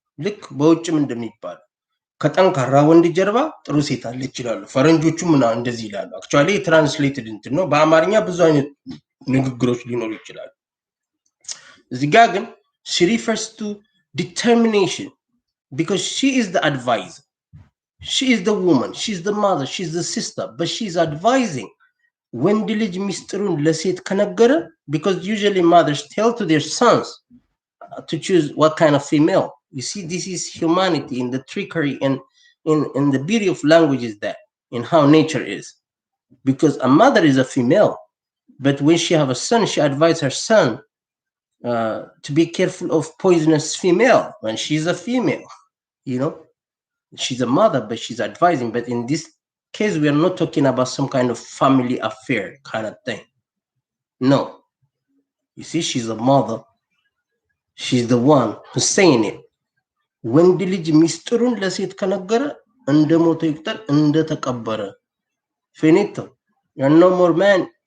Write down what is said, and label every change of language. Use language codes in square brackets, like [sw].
[am] ልክ በውጭም እንደሚባል ከጠንካራ ወንድ ጀርባ ጥሩ ሴት አለች ይላሉ ፈረንጆቹ። ምን እንደዚህ ይላሉ። [en] actually translated [am] እንትን ነው። በአማርኛ ብዙ አይነት ንግግሮች ሊኖሩ ይችላሉ። እዚህ ጋር ግን [en] she refers to determination because she is the advisor. She is the woman, she's the mother, she's the sister, but she's advising. [am] ወንድ ልጅ ሚስጥሩን ለሴት ከነገረ, [en] because usually mothers tell to their sons to choose what kind of female. You see, this is humanity in the trickery and in the beauty of language is that, in how nature is. Because a mother is a female, but when she have a son, she advises her son to be careful of poisonous female when she's a female, you know. She's a mother, but she's advising. But in this case, we are not talking about some kind of family affair kind of thing. No. You see, she's a mother. She's the one who's saying it. [am] ወንድ ልጅ ሚስጥሩን ለሴት ከነገረ እንደሞተ ይቁጠር እንደተቀበረ። [en] Finito. You're no more man.